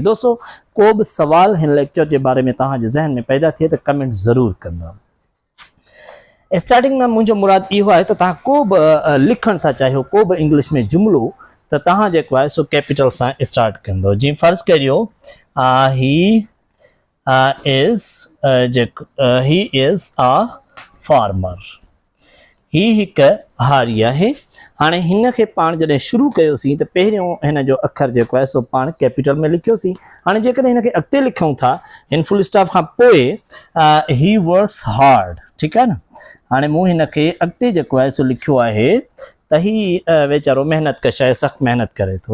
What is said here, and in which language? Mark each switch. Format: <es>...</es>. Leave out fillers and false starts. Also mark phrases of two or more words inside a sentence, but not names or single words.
<sd>दोस्तों को बि सवाल हिन लेक्चर जे बारे में तव्हांजे ज़हन में पैदा थिए त कमेंट ज़रूरु कंदा। स्टार्टिंग में मुंहिंजो मुराद इहो आहे त तव्हां को बि लिखणु था चाहियो, को बि इंग्लिश में जुमिलो, त तव्हां जेको आहे सो कैपिटल सां स्टार्ट कंदो। जीअं फ़र्ज़ु करियो</sd> <en>he is a farmer.</en> <sd>ही हिकु हारी आहे। हाणे हिन खे पाण जॾहिं शुरू कयोसीं त पहिरियों हिन जो अखर जेको आहे सो पाण कैपिटल में लिखियोसीं। हाणे जेकॾहिं हिन खे अॻिते लिखूं था हिन</sd> <en>full stop</en> <sd>खां पोइ</sd> <en>he works hard.</en> <sd>ठीकु आहे न। हाणे मूं हिन खे अॻिते जेको आहे सो लिखियो आहे त ही वीचारो महिनत कश आहे, सख़्तु महिनत करे थो।</sd>